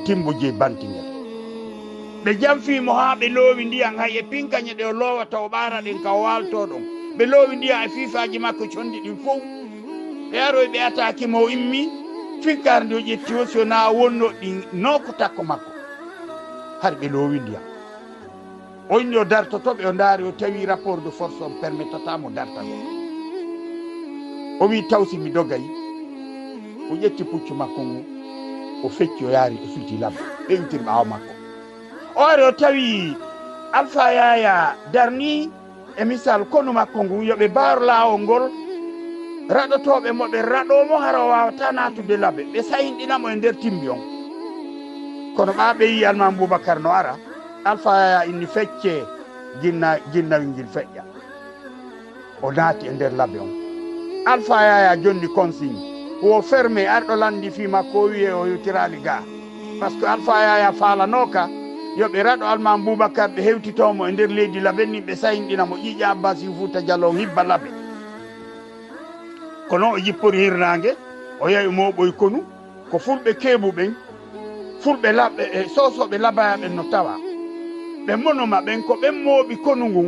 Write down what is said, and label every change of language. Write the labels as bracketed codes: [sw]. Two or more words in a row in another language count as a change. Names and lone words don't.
[ff] timbo jeey bantingel ɓe jamfimo ha ɓe loowi ndiyan hay e pinkañe ɗe o loowata o ɓaara ɗen ka o walto ɗon ɓe loowi ndiyan e fiifaji makko condi ɗin fof ɓe aroy ɓe atakimo o immi finkare nde o ƴetti o so na wonno ɗin noko takko makko har ɓe loowi ndiyan o inni o dartotoɓe o ndaari o tawi [fr] rapport de force [ff] on permettatamo dartago o wi tawsi mi dogay o ƴetti puccu makko ngu o fecci o yaari o suti labba ɓeyntir ɓaawo makko o ari o tawi Alpha Yaya darni e misal konu makko ngu yoɓe baaro laawol ngol raɗotoɓe mo ɓe raɗomo hara o wawata natude laɓe ɓe sayinɗinamo e nder timbi on kono ɓa ɓe yi almam Boubacar no ara Alpha Yaya inni fecce ginnawingil feƴƴa o naati e nder laɓe on Alpha Yaya jonni consigne wo fermé arɗo landi fi makko o wiye o yewtirali ga [fr] par ce que [ff] Alpha Yaya falanoka yoɓe raɗo almam Boubacar ɓe hewtitomo e nder leydi laɓen ni ɓe sayinɗinamo ƴiƴa Abbas Fouta Diallo hibba laɓe kono o jippori hirnangue o yahi moɓoy konu ko fulɓe keeɓuɓen fulɓe laɓɓe e sosoɓe labayaɓen no tawa ɓe monoma ɓen ko ɓen mooɓi konu ngun